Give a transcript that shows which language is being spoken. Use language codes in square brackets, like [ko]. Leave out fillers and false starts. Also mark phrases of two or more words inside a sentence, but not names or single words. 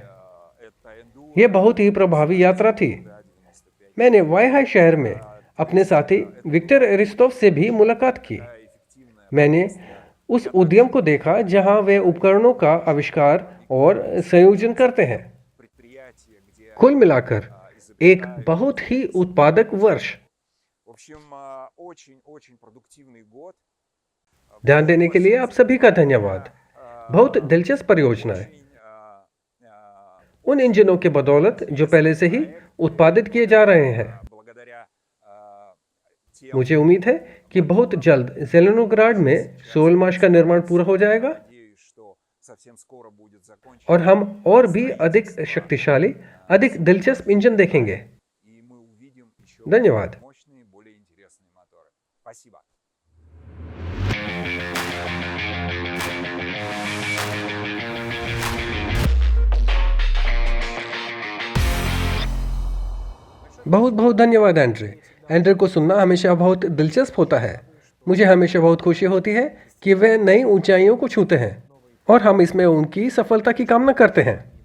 [ru] Это Enduro [hi] यह बहुत ही प्रभावी यात्रा थी। [ru] 95. [hi] मैंने वाईहाई शहर में अपने साथी विक्टर एरिस्तोव से भी मुलाकात की। [ru] Эффективное [hi] मैंने उस उद्यम को देखा जहां वे उपकरणों का आविष्कार और संयोजन करते हैं। [ru] предприятие, где [hi] कुल मिलाकर एक बहुत ही उत्पादक वर्ष। [ru] в общем очень продуктивный год. [hi] ध्यान देने के लिए आप सभी का धन्यवाद। बहुत दिलचस्प परियोजना है। [ru] Очень, [hi] उन इंजनों के बदौलत जो पहले से ही उत्पादित किए जा रहे हैं। [ru] благодаря тем, [hi] मुझे उम्मीद है कि बहुत जल्द जेलेनोग्राड में सोल माश का निर्माण पूरा हो जाएगा [ru] надеюсь, что совсем скоро будет закончен. [hi] और हम और भी अधिक शक्तिशाली, अधिक दिलचस्प इंजन देखेंगे। [ru] И мы увидим еще [hi] धन्यवाद। [ru] мощные, более интересные моторы. Спасибо. [hi] बहुत बहुत धन्यवाद एंड्रे। एंड्रे को सुनना हमेशा बहुत दिलचस्प होता है। मुझे हमेशा बहुत खुशी होती है कि वे नई ऊंचाइयों को छूते हैं और हम इसमें उनकी सफलता की कामना करते हैं।